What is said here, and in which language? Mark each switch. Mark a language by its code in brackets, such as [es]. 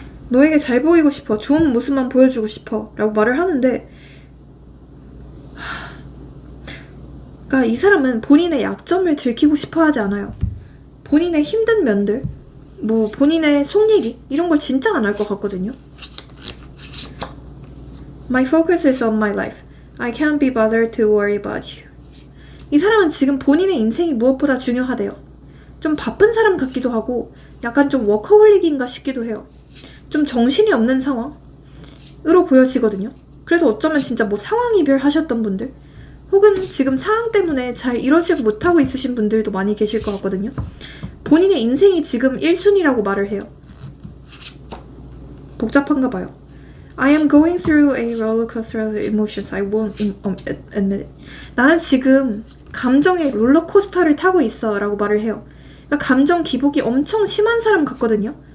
[ko] 너에게 잘 보이고 싶어. 좋은 모습만 보여주고 싶어 라고 말을 하는데, 그러니까 이 사람은 본인의 약점을 들키고 싶어 하지 않아요. 본인의 힘든 면들, 뭐 본인의 속 얘기 이런 걸 진짜 안 할 것 같거든요. [en] My focus is on my life. I can't be bothered to worry about you. [ko] 이 사람은 지금 본인의 인생이 무엇보다 중요하대요. 좀 바쁜 사람 같기도 하고 약간 좀 워커홀릭인가 싶기도 해요. 좀 정신이 없는 상황으로 보여지거든요. 그래서 어쩌면 진짜 뭐 상황 이별하셨던 분들, 혹은 지금 상황 때문에 잘 이루어지지 못하고 있으신 분들도 많이 계실 것 같거든요. 본인의 인생이 지금 1순위라고 말을 해요. 복잡한가 봐요. [en] I am going through a rollercoaster of emotions. I won't admit it. [ko] 나는 지금 감정의 롤러코스터를 타고 있어 라고 말을 해요. 그러니까 감정 기복이 엄청 심한 사람 같거든요.